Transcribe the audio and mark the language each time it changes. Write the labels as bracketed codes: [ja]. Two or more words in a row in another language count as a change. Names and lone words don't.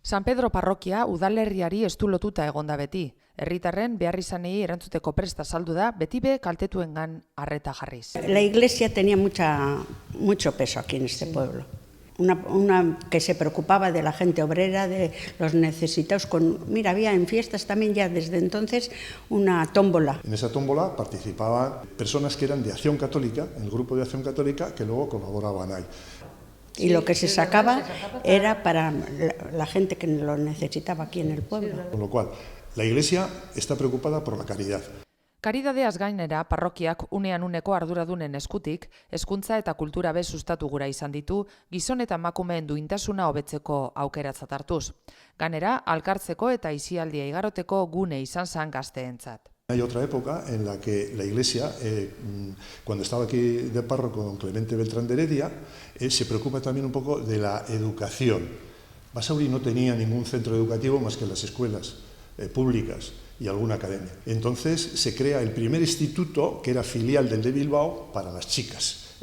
[eu] San Pedro parrokia udalerriari estu lotuta egonda beti. Herritarren beharrizanei erantzuteko prest azaldu da, beti be kaltetuengan arreta jarriz. [es] La iglesia tenía mucho peso aquí en este pueblo. Una que se preocupaba de la gente obrera, de los necesitados. Mira, había en fiestas también ya desde entonces una tómbola. En esa tómbola participaban personas que eran de Acción Católica, el grupo de Acción Católica, que luego colaboraban ahí. Y lo que se sacaba era para la gente que lo necesitaba aquí en el pueblo. Con lo cual, la Iglesia está preocupada por la caridad. [eu] Karidadeaz gainera, parrokiak unean uneko arduradunen eskutik, hezkuntza eta kultura be sustatu gura izan ditu, gizon eta emakumeen duintasuna hobetzeko aukeratzat hartuz. Gainera, alkartzeko eta aisialdia igaroteko gune izan zen gazteentzat. [es] Hay otra época en la que la Iglesia, cuando estaba aquí de párroco don Clemente Beltrán de Heredia, se preocupa también un poco de la educación. Basauri no tenía ningún centro educativo más que las escuelas públicas y alguna academia. Entonces se crea el primer instituto, que era filial del de Bilbao, para las chicas.